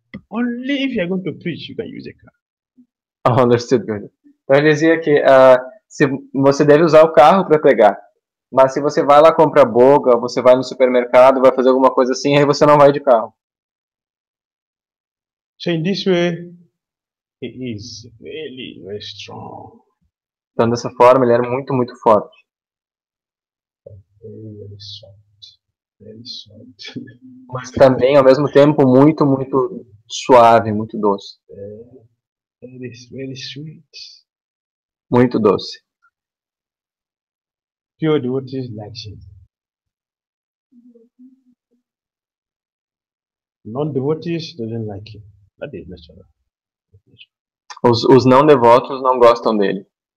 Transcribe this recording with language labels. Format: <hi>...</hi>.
<en>Only if you are going to preach, you can use the car. Oh, understood, good.</en> <pt>Então ele dizia que se você deve usar o carro para pregar, mas se você vai lá comprar boga, você vai no supermercado, vai fazer alguma coisa assim, aí você não vai de carro.</pt> <en>So in this way, he is really very strong.</en> <pt>Então dessa forma ele era muito, muito forte.</pt> <en>Very soft. Very soft.</en> <pt>Mas também, ao mesmo tempo, muito, muito suave, muito doce.</pt> <en>Very sweet.</en> <pt>Muito doce.</pt> <en>Pure devotees like him. Non-devotees doesn't like him. That is natural.</en> <pt>Os não devotos não gostam dele.</pt>